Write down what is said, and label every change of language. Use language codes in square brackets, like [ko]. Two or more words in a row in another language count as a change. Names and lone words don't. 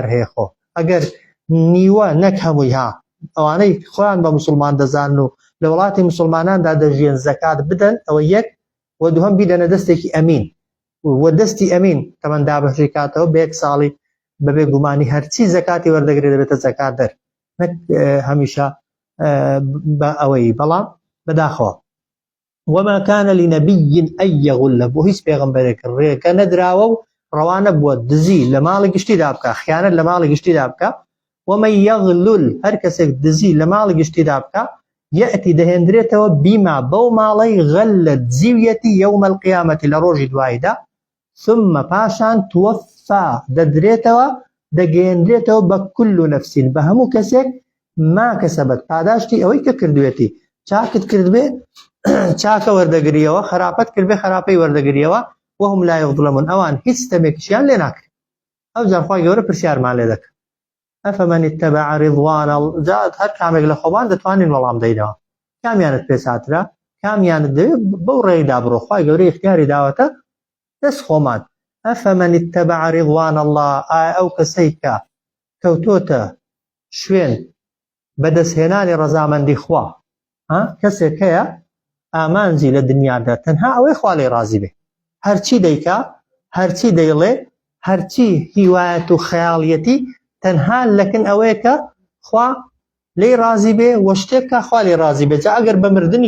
[ckb] هەیە خۆ ئەگەر نیوە نەک هەمووی ئەوانەی خۆیان بە موسڵمان دەزانن و لە وڵاتی موسڵماناندا دەژیان زەکات بدەن ئەوە یەک و دووهەم بیدەنە دەستێکی ئەمین و دەستی ئەمین تەمەن دابەشی کاتەوە بە 1 ساڵی بەبێ گومانی هەرچی زەکاتی وەردەگرێت دەبێتە زەکات دەر نەک هەمیشە بە ئەوەی بەڵام بەداخەوە [ar] وما كان لنبي أن يغل [ckb] بۆ هیچ پێغەمبەرێک ڕێگە نەدراوە و ڕەوانە بووە دزی لە ماڵی گشتیدا بکە خیانەت لە ماڵی گشتیدا بکە [ar] ومن يغلل [ckb] هەر کەسێک دزی لە ماڵی گشتیدا بکە یەئتی دەهێنرێتەوە بیما بەو ماڵەی غەلە دزیویەتی [ar] یەومە القیامەتی [ckb] لە ڕۆژی دواییدا ثم پاشان توفى دەدرێتەوە دەگەیەندرێتەوە بە [ar] كل نفس [ckb] بە هەموو کەسێک [ar] ما کەسەبەت [ckb] پاداشتی ئەوەی کە کردوێتی چاکت کردبێ چاکە وەردەگریەوە خراپەت کردبێ خراپەی وەردەگریەوە [ar] وهم لا يظلمون [ckb] ئەوان هیچ ستەمێکیشیان لێ ناکرێت ئەو جار خوا گەورە پرسیارمان لێ دەکات [ar] ئەفەمەن اتبع رضوان جات [ckb] هەر کامێک لە خۆمان دەتوانین وەڵام دەینەوە کامیانت پێ ساترە کامیانت دەوێت بەو ڕێیدا بڕۆ خوا گەورە اختیاری داوەتە دەست خۆمان [ar] ئەفەمەن اتبع رضوان الله [ckb] ئەو کەسەی کە کەوتۆتە شوێن بەدەستهێنانی ڕەزامەندی خوا کەسێک هەیە ئامانجی لە دنیادا تەنها ئەوەی خوا لێی ڕازی بێ هەرچی دەیکا هەرچی دەیڵێ هەرچی هیوایەت و خەیاڵیەتی تەنها لەکن ئەوەیە کە خوا لێی ڕازی بێ وە شتێک کە خوا لێی ڕازی بێ جا ئەگەر بە مردنی